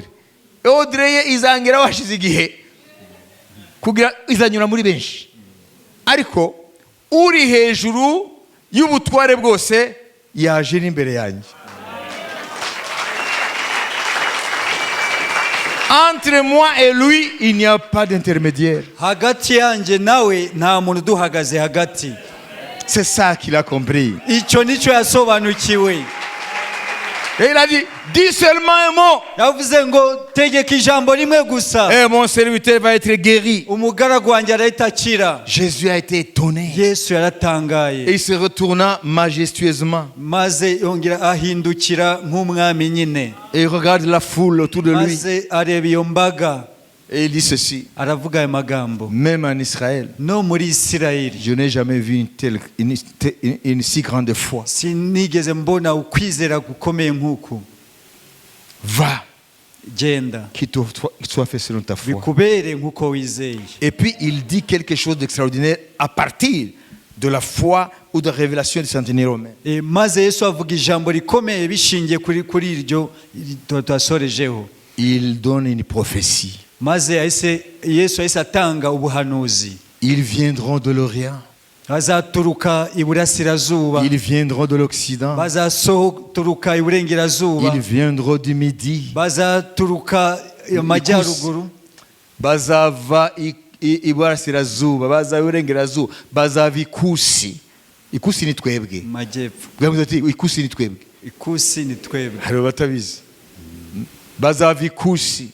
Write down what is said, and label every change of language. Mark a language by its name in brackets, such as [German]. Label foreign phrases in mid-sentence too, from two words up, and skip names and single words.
[Kinyarwanda] Ordre ye izangira washize igihe kugira izanyura muri benshi. Ariko uri hejuru y'ubutware bwose yaje n'imbere yanjye. [French] Entre moi et lui, il n'y a pas d'intermédiaire. [Kinyarwanda] hagati yanjye nawe nta muntu uduhagaze hagati. [French] C'est ça qu'il a compris. [Kinyarwanda] Icyo nicyo yasobanukiwe. [French] Et il a dit, dis seulement un mot. [Kinyarwanda] yavuze ngo tegeka ijambo rimwe gusa, [French] Et mon serviteur va être guéri. [Kinyarwanda] umugaragu wanjye arahita akira. [French] Jésus a été étonné. [Kinyarwanda] Yesu [French] Et [Kinyarwanda] yaratangaye, [French] il se retourna majestueusement. [Kinyarwanda] maze yongera ahindukira nk'umwami nyine, [French] Et il regarde la foule autour de lui. [Kinyarwanda] maze areba iyo mbaga, [French] Et il dit ceci. [Kinyarwanda] aravuga ayo magambo. [French] Même en Israël, [Kinyarwanda] No muri Isirayeli [French] je n'ai jamais vu une si grande foi. [Kinyarwanda] sinigeze mbona ukwizera gukomeye nk'uku. [French] Va, [Kinyarwanda] Genda [French] qu'il soit fait selon ta foi. [Kinyarwanda] bikubere nk'uko wizeye. [French] Et puis il dit quelque chose d'extraordinaire à partir de la foi ou de la révélation du centenaire romain. [Kinyarwanda] Maze Yesu avuga ijambo rikomeye bishingiye kuri iryo twasorejeho. [French] Il donne une prophétie. [Kinyarwanda] Maze Yesu yahise atanga ubuhanuzi. [French] Ils viendront de l'Orient. [Kinyarwanda] Bazaturuka iburasirazuba, [French] Ils viendront de l'Occident. [Kinyarwanda] bazaturuka iburengerazuba, [French] Ils viendront du Midi. [Kinyarwanda] bazaturuka amajyaruguru, Bazava iburasirazuba, bazava iburengerazuba, bazava ikusi. Ikusi ni twebwe. majyepfo. Bwavuze ati ikusi ni twebwe. Ikusi ni twebwe. Hari abatabizi. Bazava ikusi.